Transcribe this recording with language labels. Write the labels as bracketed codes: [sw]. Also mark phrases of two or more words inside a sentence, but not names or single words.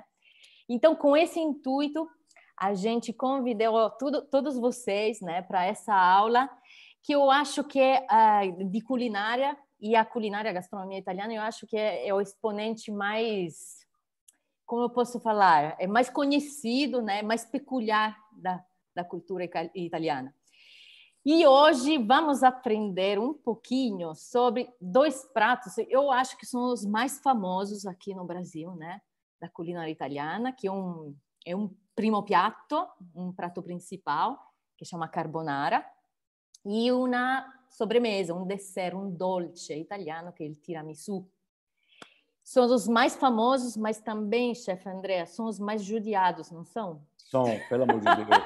[pt] Então, com esse intuito, a gente convidou todos vocês, né, para essa aula, que eu acho que é de culinária, e a culinária, a gastronomia italiana, eu acho que é o exponente mais, como eu posso falar, é mais conhecido, né, mais peculiar da cultura italiana. E hoje vamos aprender um pouquinho sobre 2 pratos, eu acho que são os mais famosos aqui no Brasil, né, da culinária italiana, que é um [it] primo piatto, [pt] um prato principal, que chama carbonara, e uma sobremesa, um dessert, um [it] dolce italiano, [pt] que é o tiramisù. São os mais famosos, mas também, chefe André, são os mais judiados, não são? São, pelo amor de Deus.